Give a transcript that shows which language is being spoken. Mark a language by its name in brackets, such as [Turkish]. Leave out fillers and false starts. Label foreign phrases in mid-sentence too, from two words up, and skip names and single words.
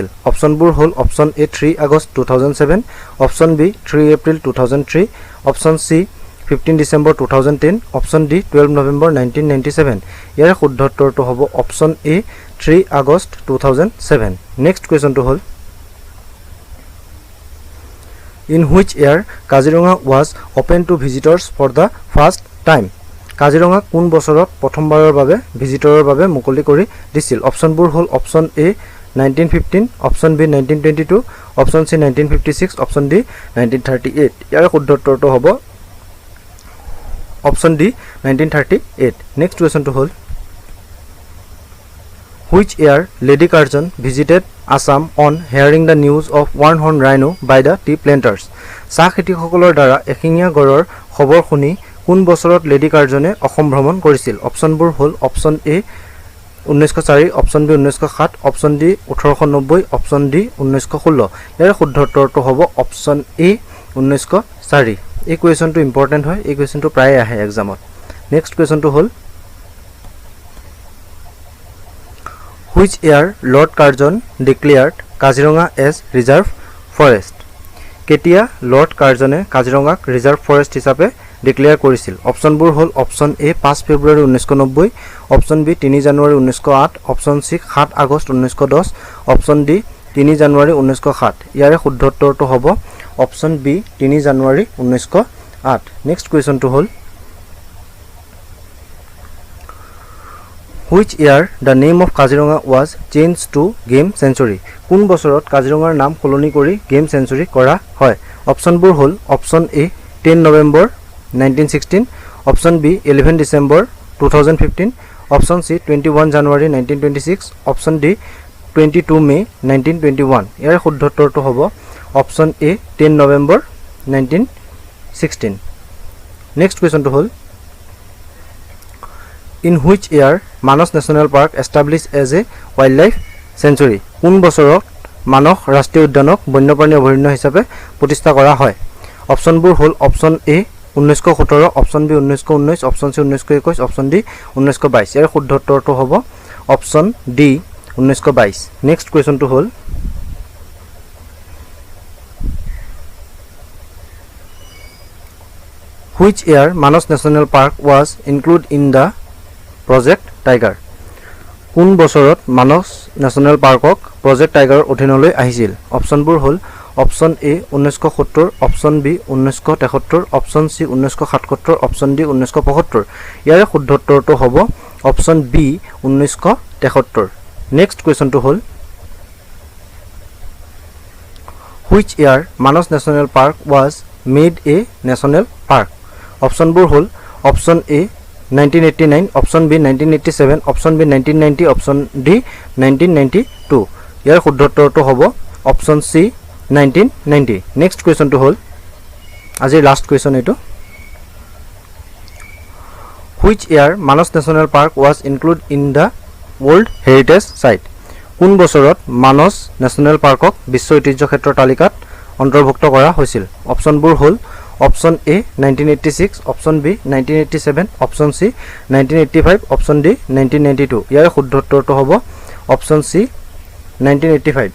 [Assamese] অপচনবোৰ হ'ল অপচন এ 3 আগষ্ট 2007, অপচন বি 3 এপ্ৰিল 2003, অপচন সি 15 ডিচেম্বৰ 2010, অপচন ডি 12 নৱেম্বৰ 1997। ইয়াৰ শুদ্ধ উত্তৰটো হ'ব অপচন এ 3 আগষ্ট 2007। নেক্সট কুৱেশ্যনটো হ'ল [English] In which year কাজিৰঙা was open to visitors for the first time? [Assamese] কাজিৰঙা কোন বছৰত প্ৰথমবাৰৰ বাবে ভিজিটৰৰ বাবে মুকলি কৰি দিছিল? অপচনবোৰ হ'ল অপচন এ 1915, অপচন বি 1922, অপচন সি 1956, অপচন ডি 1938। ইয়াৰ শুদ্ধ উত্তৰটো হ'ব অপচন ডি 1938। নেক্সট কুৱেশ্যনটো হ'ল [English] Which year Lady Curzon visited Assam on hearing the news of one-horn rhino by the tea planters? [Assamese] চাহ খেতিয়কসকলৰ দ্বাৰা এশিঙীয়া গড়ৰ খবৰ শুনি কোন বছৰত লেডি কাৰ্জনে অসম ভ্ৰমণ কৰিছিল? অপচনবোৰ হ'ল অপচন এ 1904, অপচন বি 1907, অপচন ডি 1890, অপচন ডি 1916। ইয়াৰ শুদ্ধ উত্তৰটো হ'ব অপচন এ 1904। এই কুৱেশ্যনটো ইম্পৰ্টেণ্ট হয়, এই কুৱেশ্যনটো প্ৰায়ে আহে এক্সামত। নেক্সট কুৱেশ্যনটো হ'ল [English] Which year Lord Curzon declared কাজিৰঙা as reserve forest? [Assamese] কেতিয়া লৰ্ড কাৰ্জনে কাজিৰঙাক [English] reserve forest [Assamese] হিচাপে ডিক্লেয়াৰ কৰিছিল? অপচনবোৰ হ'ল অপচন এ 5 ফেব্ৰুৱাৰী 1990, অপচন বি 3 জানুৱাৰী 1908, অপচন সি 7 আগষ্ট 1910, অপচন ডি 3 জানুৱাৰী 1907। ইয়াৰে শুদ্ধ উত্তৰটো হ'ব অপচন বি 3 জানুৱাৰী 1908। নেক্সট কুৱেশ্যনটো হ'ল [English] Which year the name of কাজিৰঙা was changed to game sanctuary? [Assamese] কোন বছৰত কাজিৰঙাৰ নাম সলনি কৰি [English] game sanctuary [Assamese] কৰা হয়? অপচনবোৰ হ'ল অপচন এ 10 নৱেম্বৰ 1916, অপচন বি 11 ডিচেম্বৰ 2015, অপচন সি 21 জানুৱাৰী 1926, অপচন ডি 22 মে 1921। ইয়াৰ শুদ্ধ উত্তৰটো হ'ব অপচন এ 10 নৱেম্বৰ 1916। নেক্সট কুৱেশ্যনটো হ'ল [English] In which year মানস নেশ্যনেল পাৰ্ক established as a wildlife sanctuary? [Assamese] কোন বছৰত মানস ৰাষ্ট্ৰীয় উদ্যানক বন্যপ্ৰাণী অভয়াৰণ্য হিচাপে প্ৰতিষ্ঠা কৰা হয়? অপচনবোৰ হ'ল অপচন এ 1917, অপচন বি 1919, অপচন সি 1921, অপচন ডি 1922। ইয়াৰ শুদ্ধ উত্তৰটো হ'ব অপচন ডি 1922। নেক্সট কুৱেশ্যনটো হ'ল [English] Which year মানস নেশ্যনেল পাৰ্ক was included in the প্ৰজেক্ট টাইগাৰ? [Assamese] কোন বছৰত মানস নেশ্যনেল পাৰ্কক প্ৰজেক্ট টাইগাৰৰ অধীনলৈ আহিছিল? অপচনবোৰ হ'ল অপচন এ 1970, অপচন বি 1973, অপচন সি 1977, অপচন ডি 1975। ইয়াৰে শুদ্ধ উত্তৰটো হ'ব অপচন বি 1973। নেক্সট কুৱেশ্যনটো হ'ল [English] Which year মানস নেশ্যনেল পাৰ্ক was made a national park? [Assamese] অপচনবোৰ হ'ল অপচন এ 1989, অপচন বি 1987, অপচন বি 1990, অপচন ডি 1992। ইয়াৰ শুদ্ধ উত্তৰটো হ'ব অপচন সি 1990। নেক্সট কুৱেশ্যনটো হ'ল আজিৰ লাষ্ট কুৱেশ্যন এইটো [English] Which year মানস নেশ্যনেল পাৰ্ক was included in the World Heritage Site? [Assamese] কোন বছৰত মানস নেশ্যনেল পাৰ্কক বিশ্ব ঐতিহ্য ক্ষেত্ৰৰ তালিকাত অন্তৰ্ভুক্ত কৰা হৈছিল? অপচনবোৰ হ'ল অপশ্যন এ 1986, অপশ্যন বি 1987, অপশ্যন চি 1985, অপশ্যন ডি 1992। ইয়াৰ শুদ্ধ উত্তৰটো হ'ব অপশ্যন চি 1985।